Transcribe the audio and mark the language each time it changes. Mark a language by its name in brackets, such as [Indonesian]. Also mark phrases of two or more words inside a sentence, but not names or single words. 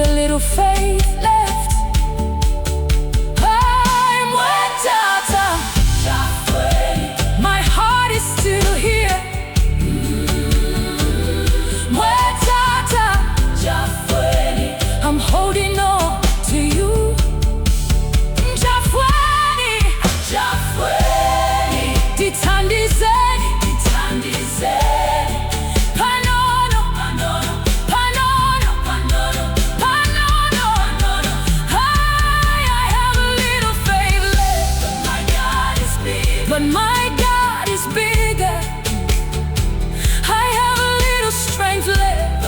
[English] little faith left. I'm [Bemba] Mwe Tata. [English] My heart is still here. [Bemba] Mwe Tata. [English] I'm holding on to you. [Bemba] Njafweni. Dithandizeni. Panono. [English] I have a little faith left. But my God is bigger. I have a little strength left.